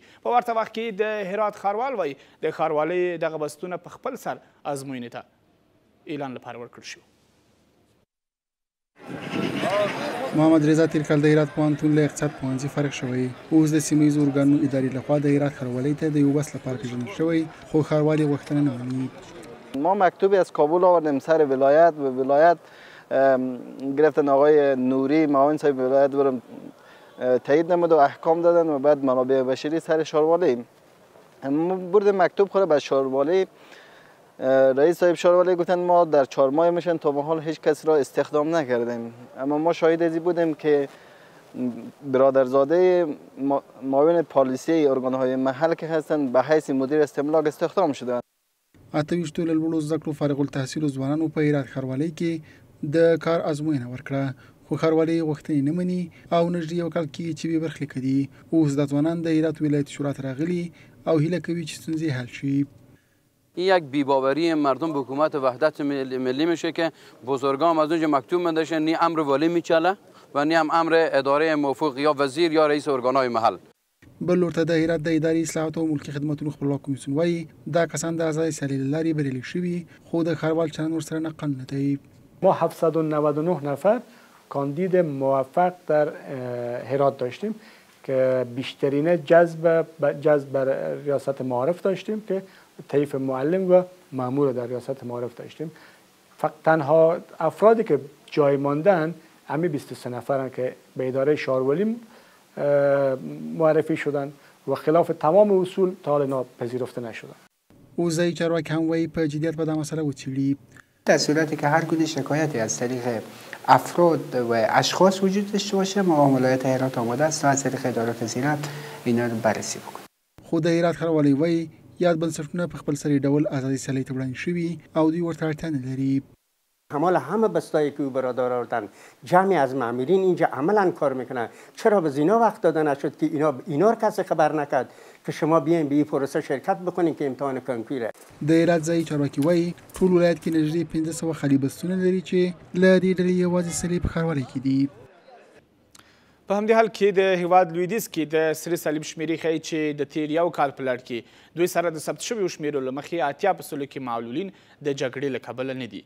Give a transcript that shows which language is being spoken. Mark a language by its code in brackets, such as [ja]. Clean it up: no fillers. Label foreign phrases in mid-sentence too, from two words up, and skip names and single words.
[ps] په ورته وخت کې د هرات ښاروال وایي د ښاروالۍ دغه بستونه په خپل سر ازموینې ته اعلان لپاره ورکړل شو. محمد رضا تیر کال د هرات پوهنتون له اقتصاد پوهنځي فارغ شوی اوس د سیمه ییزو ارګانونو ادارې لخوا د هرات ښاروالۍ ته د یو بس لپاره پیژندل شوی خو ښاروال یې غوښتنه نه مني. [fa] ما مکتوبی از کابل آوردیم سر ولایت و ولایت گرفتن آقای نوری معاون صاحب ولایت برم تایید نمود و احکام دادن و بعد منابع بشری سر ښاروالۍ بردیم مکتوب خوره به ښاروالۍ رئیس صاحب شارولی گفتن ما در 4 ماه میشن تا به حال هیچ کس را استخدام نکردیم، اما ما شاهد ازی بودیم که برادرزاده معاون پالیسی ارگانهای محل که هستند به حیث مدیر استملاک استخدام شدند. [ps] 28 له لوړو زده کړو فارغ التحصیل ځوانانو په هرات ښاروالۍ کې د کار ازموینه ورکړه، خو ښاروالۍ غوښتنې نه مني او نږدې یو کال کې چې بې برخلیک دي. اوس دا ځوانان د هرات ولایت شورا ته راغلي او هیله کوي چې ستونزې حل شي. [fa] این یک بی‌باوری مردم به حکومت وحدت ملی میشه که بزرگان از اونجا مکتوب می‌نوشتن نی امر ولی میچله و نی هم امر اداره موفق یا وزیر یا رئیس ارگانهای محل. [ps] بل ورته د هرات د اداري اصلاحاتو او ملکي خدماتو خپلواک کمیسیون وایي دا کسان د آزادۍ سیالۍ له لارې بریالي شوي، خو د ښاروال چلند ورسره نقل نه دی. [fa] ما 799 نفر کاندید موفق در هرات داشتیم که بیشترین جذب ریاست معارف داشتیم که طیف معلم و مأمور در ریاست معارف داشتیم. فقط تنها افرادی که جای ماندن همین 23 نفرن که به اداره شارولی معرفی شدن و خلاف تمام اصول تا حال اینا پذیرفته نشدن. [ps] اوزای چارواکی هم وایي په جدیت به دا مسئله وڅېړي. [fa] در صورتی که هر کدوم شکایتی از طریق افراد و اشخاص وجود داشته باشه، مقام ولایت هرات آماده است تا از طریق اداره زینت اینا رو بررسی بکنه. [ps] خو د هرات ښاروالۍ وایي یاد بنسټونه په خپل سري ډول آزادۍ سیالۍ ته وړاندې شوي او دوی ورته اړتیا نه لري. [fa] حمال همه بستایی که او برادر آوردن جمعی از مامورین اینجا عملا کار میکنن. چرا به اینا وقت داده نشد که اینا رو کسی خبر نکرد که شما بیاین به این پروسه شرکت بکنین که امتحان کنکوره. [ps] د هرات ځایي چارواکي وایي ټول ولایت کې نږدې 1500 خالي بستونه لري چې له دې ډلې یوازې سلې په ښاروالۍ کې دي. په همدې حال کې د هیواد لویدیځ کې د سره صلیب شمیرې ښیي چې د تیر یو کال په لړ کې دوی سره د ثبت شویو شمیرو له مخې 80% کې معلولین د جګړې له کبله نه دي.